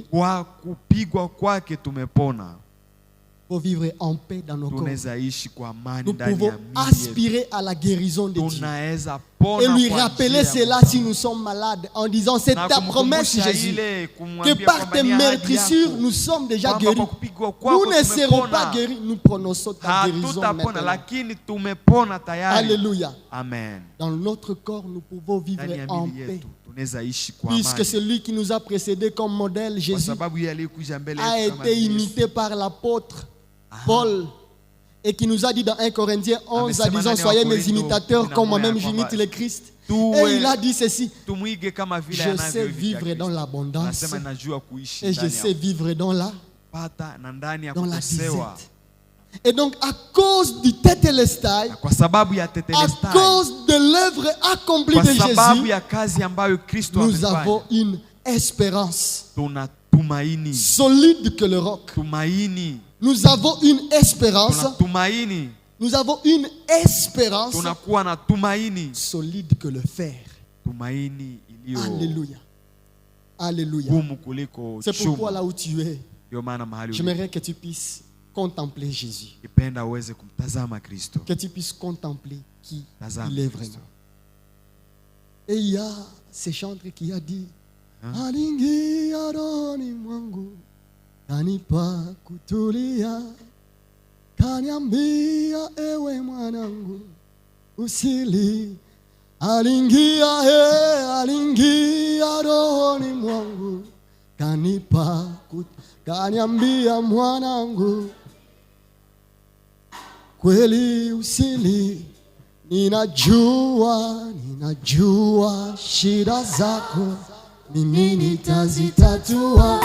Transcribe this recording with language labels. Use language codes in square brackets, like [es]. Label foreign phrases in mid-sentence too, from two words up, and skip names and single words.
[sw] kwa kupigwa kwake tumepona. [fr] Pour vivre en paix dans nos corps. [sw] Tunaweza ishi kwa amani [fr] Nous [sw] ndani [fr] pouvons [sw] ya miili yetu. [fr] aspirer à la guérison de Dieu. [sw] Tunaweza pona [fr] Et lui [sw] kwa [fr] rappeler [sw] njia ya [fr] cela [sw] Mungu. [fr] si nous sommes malades, en disant c'est [sw] Na [fr] ta promesse [sw] kumkumbusha [fr] Jésus, [sw] ile, [fr] que [sw] kumwambia [fr] par [sw] kwamba [fr] tes [sw] ni ahadi [fr] meurtrissures [sw] yako, [fr] nous sommes déjà [sw] kwamba [fr] guéris. [sw] kwa kupigwa kwako [fr] Nous ne serons [sw] tumepona. [fr] pas guéris, nous prononçons ta guérison [sw] Hatutapona [fr] maintenant. [sw] lakini tumepona tayari. [fr] Alléluia. Amen. Dans notre corps, nous pouvons vivre [sw] Ndani ya [fr] en [sw] miili [fr] paix. [sw] yetu tunaweza ishi kwa [fr] Puisque [sw] amani. [fr] celui qui nous a précédés comme modèle, [sw] Kwa [fr] Jésus, [sw] sababu yeye aliyekuja mbele [fr] a [sw] yetu kama [fr] été [sw] Yesu. [fr] imité par l'apôtre Paul, et qui nous a dit dans 1 Corinthiens 11, à [sw] Amesema [fr] disant [sw] ndani ya [fr] soyez mes [sw] Wakorintho [fr] imitateurs comme [sw] 11 [fr] moi-même [sw] ya kwamba [fr] j'imite le Christ. [sw] tuwe- [fr] Et il a dit ceci, [sw] Tumwige kama vile [fr] je sais [sw] anavyoiga [fr] vivre [sw] Kristo. [fr] dans l'abondance [sw] Anasema najua kuishi [fr] et je [sw] ndani [fr] sais [sw] ya [fr] vivre dans la [sw] kupata na ndani ya [fr] dans la [sw] kukosewa. [fr] disette. Et donc, à cause du Tételestai, [sw] Na kwa sababu ya [fr] à [sw] tetelestai, [fr] cause de l'œuvre accomplie [sw] kwa [fr] de [sw] sababu [fr] Jésus, [sw] ya kazi ambayo Kristo [fr] nous [sw] amefanya, [fr] avons une espérance [sw] tuna tumaini. [fr] solide que le roc. [sw] Tumaini. [fr] Nous avons une espérance. [sw] Tuna tumaini. [fr] Nous avons une espérance [sw] Tunakuwa na tumaini. [fr] solide que le fer. [sw] Tumaini iliyo [fr] Alléluia. Alléluia. [sw] gumu kuliko [fr] C'est pourquoi [sw] chuma. [fr] là où tu es, [sw] Ndio maana mahali ulipo, [fr] j'aimerais que tu puisses contempler Jésus. [sw] ipenda uweze kumtazama Kristo. [fr] Que tu puisses contempler qui [sw] Tazama [fr] il est [sw] Kristo. [fr] vraiment. Et il y a ce chanteur qui a dit Hein? [sw] Alingi aroni mwangu kanipa kutulia kaniambia ewe mwanangu usili alingia rohoni mwangu kaniambia mwanangu kweli usili ninajua shida zako mimi nitazitatua.